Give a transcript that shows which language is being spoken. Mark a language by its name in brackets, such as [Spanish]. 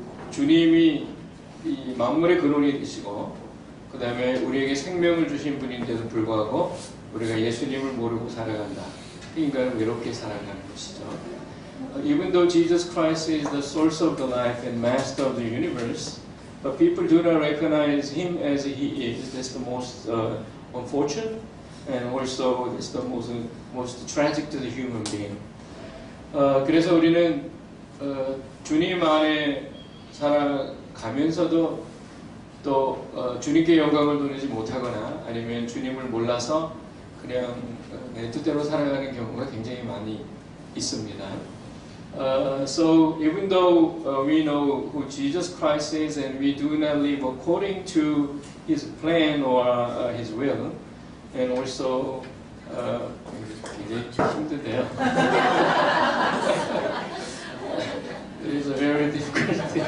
[Korean] 주님이 이 만물의 근원이 되시고 그 다음에 우리에게 생명을 주신 분인데도 불구하고 우리가 예수님을 모르고 살아간다. 인간은 외롭게 살아가는 것이죠. [English] Even though Jesus Christ is the source of the life and master of the universe, but people do not recognize him as he is. That's the most unfortunate, and also that's the most tragic to the human being. [Korean] 그래서 우리는 주님 안에 살아가면서도 또 주님께 영광을 돌리지 못하거나 아니면 주님을 몰라서 그냥 내 뜻대로 살아가는 경우가 굉장히 많이 있습니다. [English] So even though we know who Jesus Christ is and we do not live according to His plan or His will, and also [Korean] 굉장히 힘든데요. [English] It is a very difficult thing.